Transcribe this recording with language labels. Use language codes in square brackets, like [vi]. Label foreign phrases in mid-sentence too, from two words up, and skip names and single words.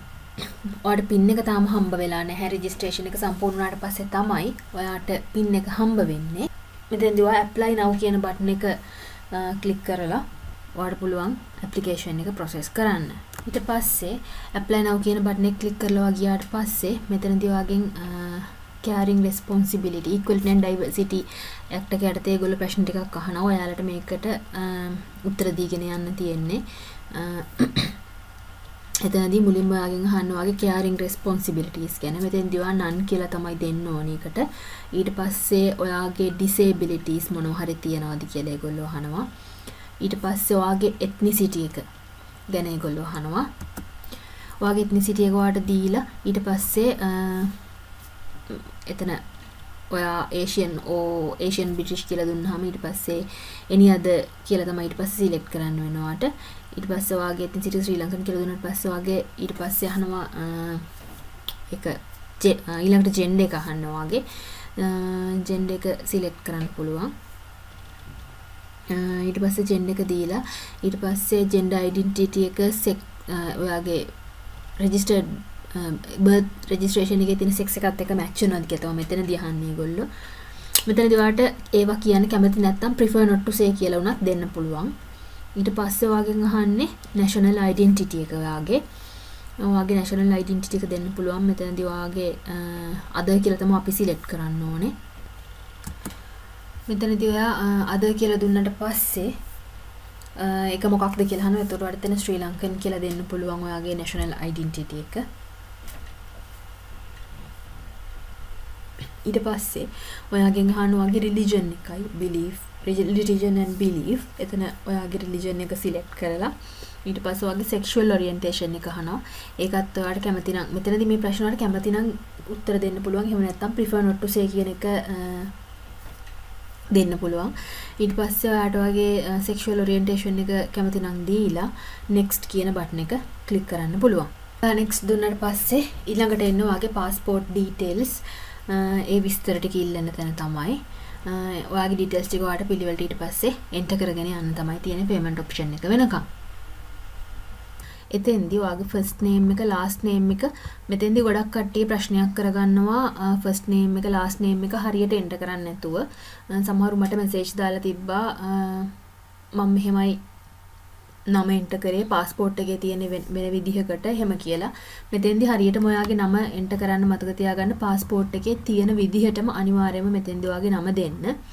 [si] ඔයාට PIN එක තාම හම්බ වෙලා නැහැ. registration එක සම්පූර්ණ වුණාට පස්සේ තමයි ඔයාට PIN එක හම්බ වෙන්නේ. මෙතෙන්දී ඔයා [en] apply now [si] කියන button එක click කරලා ඔයාට පුළුවන් application එක process කරන්න. ඊට පස්සේ [en] apply now [si] කියන button එක click කරලා ගියාට පස්සේ මෙතනදී ඔයාගෙන් [en] carrying responsibility equality and diversity act [si] එක යටතේ ඒගොල්ලෝ ප්‍රශ්න ටිකක් අහනවා. ඔයාලට මේකට උත්තර දීගෙන යන්න තියෙන්නේ. එතනදී මුලින්ම ඔයාගෙන් අහන්න ඔයාගේ [en] carrying responsibilities [si] ගැන. මෙතෙන්දී ඔයා none කියලා තමයි දෙන්න ඕනේ එකට. ඊට පස්සේ ඔයාගේ disabilities මොනවා හරි තියනවාද කියලා ඒගොල්ලෝ අහනවා. ඊට පස්සේ ඔයාගේ ethnicity එක ගැන ඒගොල්ලෝ අහනවා. ඔයාගේ ethnicity එක ඔයාට දීලා ඊට පස්සේ එතන ඔයා [en] Asian British [si] කියලා දුන්නාම ඊට පස්සේ [en] any other [si] කියලා තමයි ඊට පස්සේ select කරන්න වෙනවා ඔයාට. ඊට පස්සේ ඔයාගේ ethnicity ශ්‍රී ලංකන් කියලා දුන්නාට පස්සේ ඔයාගේ ඊට පස්සේ අහනවා ඊළඟට gender එක අහනවා ඔයාගේ gender එක select කරන්න පුළුවන්. ඊට පස්සේ gender එක දීලා ඊට පස්සේ [en] gender identity [si] එක ඔයාගේ [en] registered birth registration [si] එකේ තියෙන sex එකත් එක්ක match වෙනවද කියලා තමයි මෙතනදී අහන්නේ ඒගොල්ලෝ. මෙතනදී ඔයාට ඒවා කියන්න කැමති නැත්නම් [en] prefer not to say [si] කියලා උනත් දෙන්න පුළුවන්. ඊට පස්සේ ඔයාගෙන් අහන්නේ [en] national identity [si] එක ඔයාගේ [en] national identity [si] එක දෙන්න පුළුවන්. මෙතනදී ඔයාගේ other කියලා තමයි අපි select කරන්න ඕනේ. මෙතනදී ඔයා other කියලා දුන්නාට පස්සේ ඒක මොකක්ද කියලා අහනවා. එතකොට ඔයාලට එතන ශ්‍රී ලංකන් කියලා දෙන්න පුළුවන් ඔයාගේ [en] national identity [si] එක. ඊට පස්සේ ඔයාගෙන් අහනවා ඔයාගේ religion එකයි [en] religion and belief. [si] එතන ඔයාගේ religion එක select කරලා ඊට පස්සේ ඔයාගේ [en] sexual orientation [si] එක අහනවා. ඒකත් ඔයාලට කැමති නම් මෙතනදී මේ ප්‍රශ්න වලට කැමති නම් උත්තර දෙන්න පුළුවන්. එහෙම නැත්නම් [en] prefer not to say [si] කියන එක දෙන්න පුළුවන්. ඊට පස්සේ ඔයාට ඔයාගේ [en] sexual orientation [si] එක කැමති නම් දීලා next කියන button එක click කරන්න පුළුවන්. next දුන්නාට පස්සේ ඊළඟට එන්න ඔයාගේ [en] passport details [si] ඒ විස්තර ටික ඉල්ලන්න තැන තමයි. ඔයාගේ details ටික ඔයාට පිළිවෙලට ඊට පස්සේ enter කරගෙන යන්න තමයි තියෙන [en] payment option [si] එක වෙනකම්. එතෙන්දී ඔයාගේ [en] first name [si] එක [en] last name [si] එක මෙතෙන්දී ගොඩක් කට්ටිය ප්‍රශ්නයක් කරගන්නවා [en] first name [si] එක [en] last name [si] එක හරියට enter කරන්නේ නැතුව. සමහරු මට message දාලා තිබ්බා මම මෙහෙමයි නම enter කරේ passport එකේ තියෙන වෙන විදිහකට එහෙම කියලා. මෙතෙන්දී හරියටම ඔයාගේ නම enter කරන්න මතක තියාගන්න. passport එකේ තියෙන විදිහටම අනිවාර්යයෙන්ම මෙතෙන්දී ඔයාගේ නම දෙන්න.